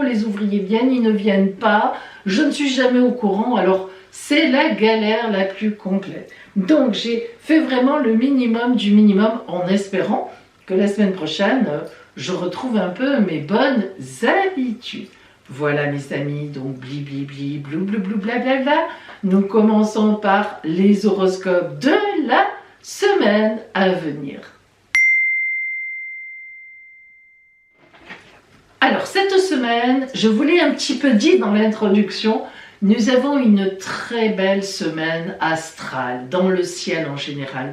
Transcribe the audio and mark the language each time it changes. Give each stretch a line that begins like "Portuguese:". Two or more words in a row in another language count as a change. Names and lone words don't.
French: Les ouvriers viennent, ils ne viennent pas. Je ne suis jamais au courant, alors c'est la galère la plus complète. Donc, j'ai fait vraiment le minimum du minimum en espérant que la semaine prochaine, je retrouve un peu mes bonnes habitudes. Voilà mes amis, donc bli bli bli, blou blou blou bla bla bla. Nous commençons par les horoscopes de la semaine à venir. Alors cette semaine, je vous l'ai un petit peu dit dans l'introduction, nous avons une très belle semaine astrale dans le ciel en général.